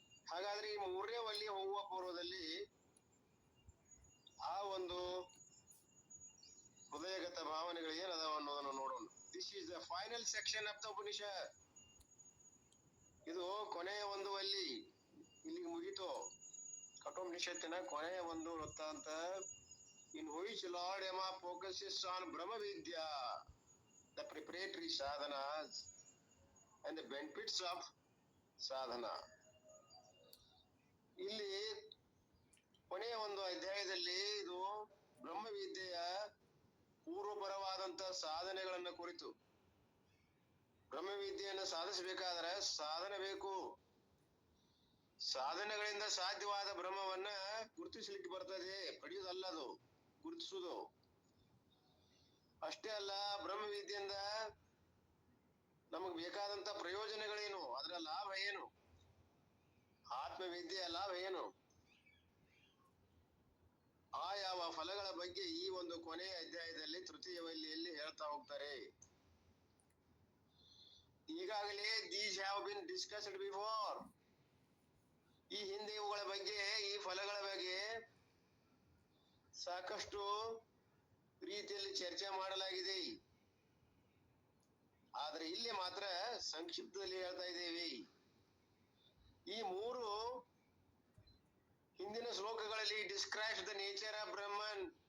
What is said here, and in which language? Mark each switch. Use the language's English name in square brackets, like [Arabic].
[Kannada] ಹಾಗಾದ್ರೆ ಈ 3ನೇ ವಲ್ಲಿ ಹೋಗುವ ಪೂರ್ವದಲ್ಲಿ ಆ ಒಂದು ಹೃದಯಗತ ಭಾವನೆಗಳು ಏನದಾವ ಅನ್ನೋದನ್ನು ನೋಡೋಣ. [English] This is the final section of the Upanishad. [Kannada] ಇದು ಕೊನೆಯ ಒಂದು ವಲ್ಲಿ, ಇಲ್ಲಿಗೆ ಮುಗಿತು ಕಠೋಪನಿಷತ್ತಿನ ಕೊನೆಯ ಒಂದು ವೃತ್ತಾಂತ. [English] In which Lord Yama focuses on Brahma Vidya, the preparatory sadhanas and the benefits of sadhana. [Kannada] ಇಲ್ಲಿ ಕೊನೆಯ ಒಂದು ಅಧ್ಯಾಯದಲ್ಲಿ ಇದು ಬ್ರಹ್ಮವಿದ್ಯೆಯ ಪೂರ್ವಪರವಾದಂತ ಸಾಧನೆಗಳನ್ನ ಕುರಿತು. ಬ್ರಹ್ಮವಿದ್ಯೆಯನ್ನು ಸಾಧಿಸಬೇಕಾದ್ರೆ ಸಾಧನೆ ಬೇಕು. ಸಾಧನೆಗಳಿಂದ ಸಾಧ್ಯವಾದ ಬ್ರಹ್ಮವನ್ನ ಗುರುತಿಸಲಿಕ್ಕೆ ಬರ್ತದೆ, ಪಡೆಯುವುದಲ್ಲದು, ಗುರುತಿಸುವುದು. ಅಷ್ಟೇ ಅಲ್ಲ, ಬ್ರಹ್ಮವಿದ್ಯೆಯಿಂದ ನಮಗ್ ಬೇಕಾದಂತ ಪ್ರಯೋಜನಗಳೇನು, ಅದರ ಲಾಭ ಏನು, ಆತ್ಮವಿದ್ಯೆಯ ಲಾಭ ಏನು, ಆ ಯಾವ ಫಲಗಳ ಬಗ್ಗೆ ಈ ಒಂದು ಕೊನೆಯ ಅಧ್ಯಾಯದಲ್ಲಿ ತೃತೀಯ ವಲ್ಲಿಯಲ್ಲಿ ಹೇಳ್ತಾ ಹೋಗ್ತಾರೆ. ಈಗಾಗಲೇ [English] these have been discussed before. [Kannada] ಈ ಹಿಂದೆ ಇವುಗಳ ಬಗ್ಗೆ, ಈ ಫಲಗಳ ಬಗ್ಗೆ ಸಾಕಷ್ಟು ರೀತಿಯಲ್ಲಿ ಚರ್ಚೆ ಮಾಡಲಾಗಿದೆ. ಆದ್ರೆ ಇಲ್ಲಿ ಮಾತ್ರ ಸಂಕ್ಷಿಪ್ತದಲ್ಲಿ ಹೇಳ್ತಾ ಇದ್ದೇವೆ. ಈ 3 ಹಿಂದಿನ ಶ್ಲೋಕಗಳಲ್ಲಿ [English] Describes the nature of Brahman.